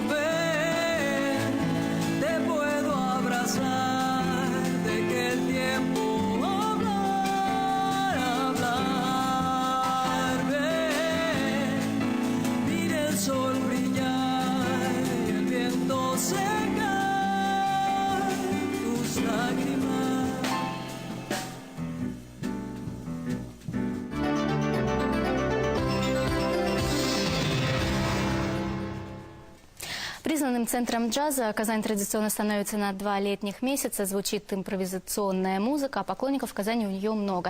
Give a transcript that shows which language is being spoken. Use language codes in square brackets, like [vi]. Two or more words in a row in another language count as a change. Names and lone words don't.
[es] Ven, te puedo abrazar, de que el tiempo hablar. Ven, mira el sol brillar y el viento secar tus lágrimas. [ru] Признанным центром джаза Казань традиционно становится на 2 летних месяца. Звучит импровизационная музыка, а поклонников в Казани у нее много.